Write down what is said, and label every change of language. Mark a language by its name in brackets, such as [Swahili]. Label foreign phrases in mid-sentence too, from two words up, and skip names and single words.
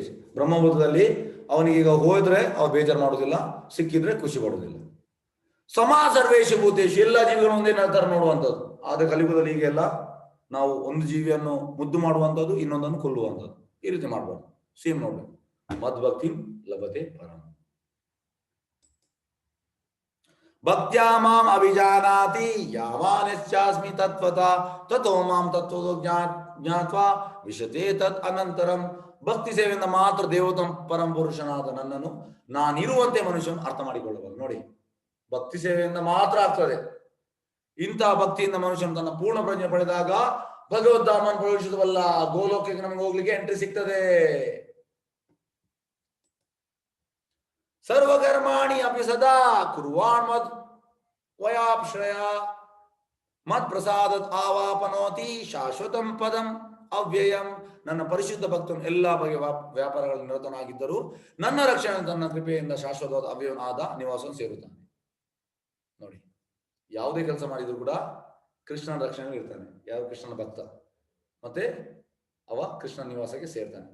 [Kannada] ಬ್ರಹ್ಮಭೂತದಲ್ಲಿ ಅವನಿಗೀಗ ಹೋದ್ರೆ ಅವ ಬೇಜಾರು ಮಾಡುವುದಿಲ್ಲ, ಸಿಕ್ಕಿದ್ರೆ ಖುಷಿ ಪಡುವುದಿಲ್ಲ. [Sanskrit] ಸಮಾ ಸರ್ವೇಷು ಭೂತೇಶು, [Kannada] ಎಲ್ಲ ಜೀವಿಗಳು ಒಂದೇ ತರ ನೋಡುವಂಥದ್ದು. ಆದ್ರೆ ಕಲಿಯುಗದಲ್ಲಿ ಈಗೆಲ್ಲ ನಾವು ಒಂದು ಜೀವಿಯನ್ನು ಮುದ್ದು ಮಾಡುವಂಥದ್ದು, ಇನ್ನೊಂದನ್ನು ಕೊಲ್ಲುವಂಥದ್ದು, ಈ ರೀತಿ ಮಾಡಬಾರ್ದು, ಸೇಮ್ ನೋಡ್ಬೇಕು. [Sanskrit] ಮದ್ಭಕ್ತಿ ಲಭತೆ ಪರಂ. ಭಕ್ತ್ಯಾ ಮಾಂ ಅಭಿಜಾನಾತಿ ಯಾವಾನ್ಯಸ್ಮಿ ತತ್ವತಃ ತಥೋ ಮಾಂ ತತ್ವತೋ ಜ್ಞಾತ್ವಾ ವಿಶತೆ ತತ್ ಅನಂತರಂ. [Kannada] ಭಕ್ತಿ ಸೇವೆಯಿಂದ ಮಾತ್ರ ದೇವೋತ್ತಮ ಪರಂ ಪುರುಷನಾದ ನನ್ನನ್ನು ನಾನಿರುವಂತೆ ಮನುಷ್ಯನು ಅರ್ಥ ಮಾಡಿಕೊಳ್ಳಬಹುದು. ನೋಡಿ, ಭಕ್ತಿ ಸೇವೆಯಿಂದ ಮಾತ್ರ ಆಗ್ತದೆ. ಇಂತಹ ಭಕ್ತಿಯಿಂದ ಮನುಷ್ಯನು ತನ್ನ ಪೂರ್ಣ ಪ್ರಜ್ಞೆ ಪಡೆದಾಗ ಭಗವದ್ಧಾಮನ್ ಪ್ರವೇಶಿಸುವಲ್ಲ, ಗೋಲೋಕಕ್ಕೆ ನಮಗೆ ಹೋಗ್ಲಿಕ್ಕೆ ಎಂಟ್ರಿ ಸಿಗ್ತದೆ. [Sanskrit] ಸರ್ವಕರ್ಮಾಣಿ ಅಪಿ ಸದಾ ಕುರ್ವಾನ್ ಮದ್ ವಯಾಶ್ರಯ ಮತ್ ಪ್ರಸಾದತ್ ಆವಾಪನೋತಿ ಶಾಶ್ವತಂ ಪದಂ ಅವ್ಯಯಂ. [Kannada] ನನ್ನ ಪರಿಶುದ್ಧ ಭಕ್ತನು ಎಲ್ಲಾ ಬಗೆಯ ವ್ಯಾಪಾರಗಳಲ್ಲಿ ನಿರತನಾಗಿದ್ದರೂ ನನ್ನ ರಕ್ಷಣೆ ತನ್ನ ಕೃಪೆಯಿಂದ ಶಾಶ್ವತವಾದ ಅವ್ಯವನಾದ ನಿವಾಸವನ್ನು ಸೇರುತ್ತಾನೆ. ನೋಡಿ, ಯಾವುದೇ ಕೆಲಸ ಮಾಡಿದ್ರು ಕೂಡ ಕೃಷ್ಣನ ರಕ್ಷಣೆ ಇರ್ತಾನೆ. ಯಾವ ಕೃಷ್ಣನ ಭಕ್ತ, ಮತ್ತೆ ಅವ ಕೃಷ್ಣ ನಿವಾಸಕ್ಕೆ ಸೇರ್ತಾನೆ.